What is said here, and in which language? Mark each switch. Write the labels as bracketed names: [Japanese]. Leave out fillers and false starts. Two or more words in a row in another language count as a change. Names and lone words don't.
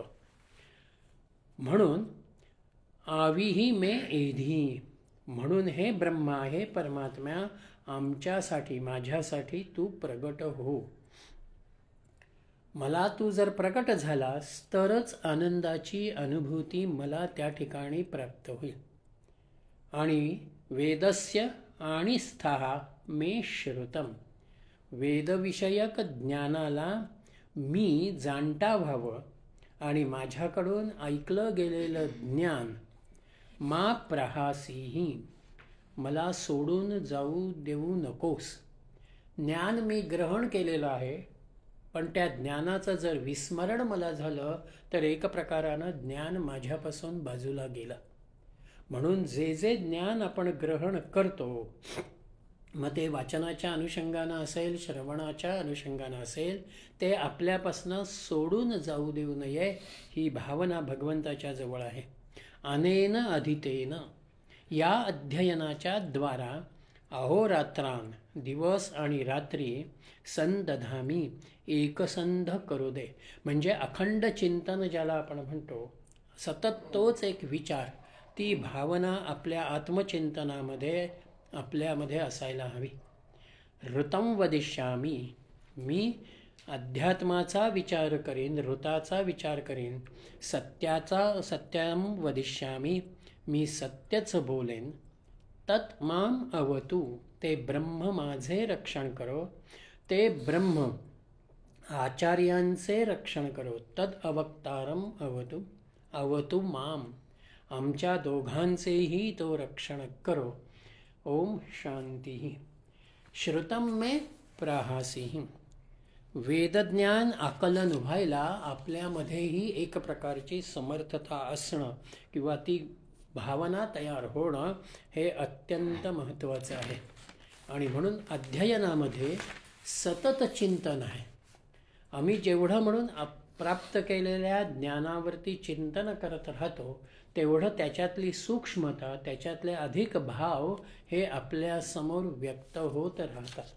[Marathi] म्हणून [Sanskrit] आविही मे एधी, [Marathi] म्हणून हे ब्रह्मा, हे परमात्म्या, आमच्यासाठी माझ्यासाठी तू प्रगट हो। मला तू जर प्रकट झालास तरच आनंदाची अनुभूती मला त्या ठिकाणी प्राप्त होईल। आणि वेदस्य आणि [Sanskrit] स्थः मे श्रुतम, [Marathi] वेदविषयक ज्ञानाला मी जाणता व्हावं आणि माझ्याकडून ऐकलं गेलेलं ज्ञान [Sanskrit] मा प्रहासीही, [Marathi] मला सोडून जाऊ देऊ नकोस। ज्ञान मी ग्रहण केलेलं आहे, पण त्या ज्ञानाचं जर विस्मरण मला झालं तर एक प्रकारानं ज्ञान माझ्यापासून बाजूला गेलं। म्हणून जे जे ज्ञान आपण ग्रहण करतो, मग ते वाचनाच्या अनुषंगानं असेल, श्रवणाच्या अनुषंगानं असेल, ते आपल्यापासून सोडून जाऊ देऊ नये, ही भावना भगवंताच्या जवळ आहे। [Sanskrit] अनेन अधितेन, [Marathi] या अध्ययनाच्या द्वारा अहोरात्रान, दिवस आणि रात्री, संदधामी, एकसंध करू दे, म्हणजे अखंड चिंतन ज्याला आपण म्हणतो, सतत तोच एक विचार, ती भावना आपल्या आत्मचिंतनामध्ये आपल्यामध्ये असायला हवी। [Sanskrit] ऋतं वदिष्यामी, [Marathi] मी अध्यात्माचा विचार करीन, ऋताचा विचार करीन, [Sanskrit] सत्यम वदिष्यामी, [Marathi] मी सत्यच बोलेन। [Sanskrit] तत् माम अवतु, [Marathi] ते ब्रह्म माझे रक्षण करो, ते ब्रह्म आचार्यांचे रक्षण करो। [Sanskrit] तद अवक्तारम अवतु अवतु माम, [Marathi] आमच्या दोघांचेही तो रक्षण करो। [Sanskrit] ओम शांती। श्रुतम मे प्रहासीहि, [Marathi] वेदज्ञान आकलन व्हायला आपल्यामध्येही एक प्रकारची समर्थता असणं किंवा ती भावना तयार होणं हे अत्यंत महत्त्वाचं आहे। आणि म्हणून अध्ययनामध्ये सतत चिंतन आहे। आम्ही जेवढं म्हणून प्राप्त केलेल्या ज्ञानावरती चिंतन करत राहतो तेवढं त्याच्यातली सूक्ष्मता, त्याच्यातले अधिक भाव हे आपल्यासमोर व्यक्त होत राहतात।